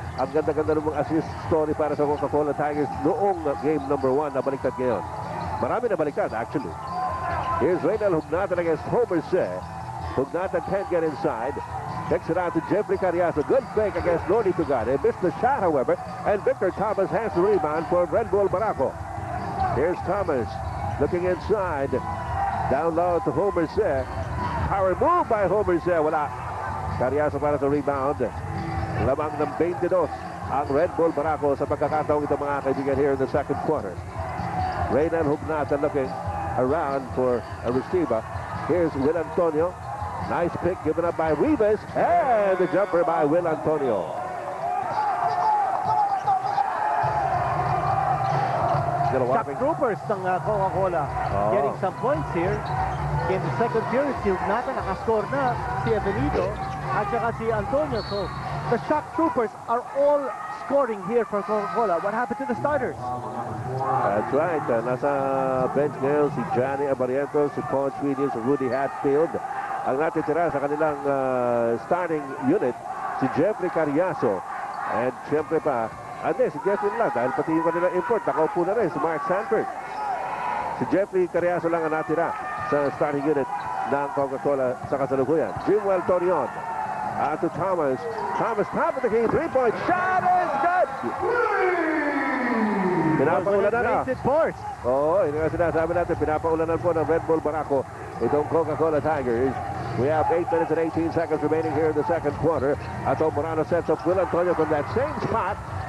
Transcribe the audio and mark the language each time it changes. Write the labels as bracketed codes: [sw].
[tl] Ang ganda-ganda ng mga assist story para sa Coca-Cola Tigers noong game number 1 na baliktad ngayon. Marami na baliktad, actually. [en] Here's Reynald Hugnatan against Homer Se. Hugnatan can't get inside. Takes it out to Jeffrey Carriazo. Good fake against Lordy Tugade. Missed the shot, however. And Victor Thomas has the rebound for Red Bull Barako. Here's Thomas looking inside. Down low to Homer Se. Power move by Homer Se. [tl] Wala. Carriazo para sa rebound. Lamang ng 22 ang Red Bull Barako sa pagkakataong ito mga kaibigan [en] here in the second quarter. Reynald Hugnatan looking around for a receiver. Here's Will Antonio. Nice pick given up by Rivas. And the jumper by Will Antonio. Shock troopers ng Coca-Cola getting some points here. In the second period, [tl] si Hugnatan nakascore na, si Avenido at saka si Antonio. [en] So the shock troopers are all scoring here for Coca-Cola. What happened to the starters? That's right. [tl] Nasa bench ngayon si Johnny Abarientos, si Paul Swedish, si Rudy Hatfield. Ang natitira sa kanilang starting unit, si Jeffrey Carriazo. And siyempre pa, si Jeffrey lang dahil pati yung kanilang import, nakaupo na rin si Mark Sanford. Si Jeffrey Carriazo lang ang natira sa starting unit ng Coca-Cola sa kasalukuyan. [en] Jimwell Torion. To Thomas. Thomas top of the key. Three-point shot is good! [tl] Pinapaulanan na. Oo, yun nga sinasabi natin. Pinapaulanan po ng Red Bull Barako itong Coca-Cola Tigers. [en] We have 8 minutes and 18 seconds remaining here in the second quarter. Ato Morano sets up Will Antonio from that same spot.